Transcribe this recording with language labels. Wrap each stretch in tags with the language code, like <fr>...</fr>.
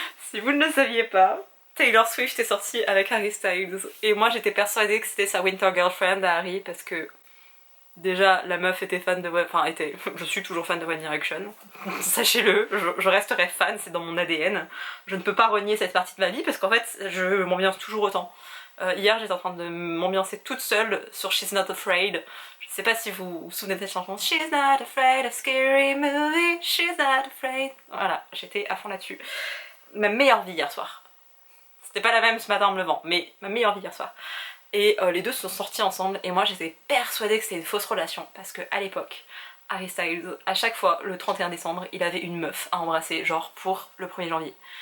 <fr>Si vous ne le saviez pas, Taylor Swift est sortie avec Harry Styles et moi j'étais persuadée que c'était sa</fr> <en>winter girlfriend</en> <fr>à Harry parce que déjà la meuf était fan de... Enfin je suis toujours fan de One Direction, sachez-le, je resterai fan, c'est dans mon ADN. Je ne peux pas renier cette partie de ma vie parce qu'en fait je m'ambiance toujours autant. Hier j'étais en train de m'ambiancer toute seule sur She's Not Afraid. Je sais pas si vous vous souvenez de cette chanson.</fr> <en>She's not afraid of scary movie, she's not afraid.</en> <fr>Voilà, j'étais à fond là-dessus. Ma meilleure vie hier soir. C'était pas la même ce matin en me levant, mais ma meilleure vie hier soir. Et les deux se sont sortis ensemble et moi j'étais persuadée que c'était une fausse relation parce que à l'époque, Harry Styles, à chaque fois le 31 décembre, il avait une meuf à embrasser, genre pour le 1er janvier.</fr>